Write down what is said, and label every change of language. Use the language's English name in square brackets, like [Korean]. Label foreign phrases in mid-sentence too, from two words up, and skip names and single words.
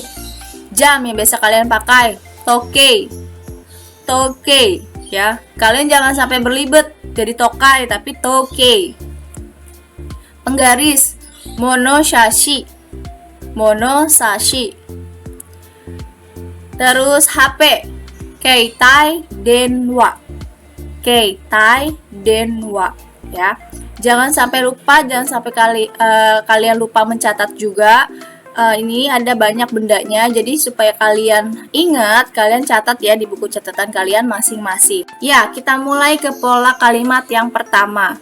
[Indonesian] Jam yang biasa kalian pakai, [Japanese] 時計、時計, [Indonesian] ya. Kalian jangan sampai berlibet jadi tokai, tapi tokei. Penggaris, [Japanese] ものさし、ものさし. [Indonesian] Terus HP, [Japanese] 携帯電話、携帯電話, [Indonesian] ya. Jangan sampai lupa, jangan sampai kalian lupa mencatat juga. Ini ada banyak bendanya, jadi supaya kalian ingat, kalian catat ya di buku catatan kalian masing-masing. Ya, kita mulai ke pola kalimat yang pertama.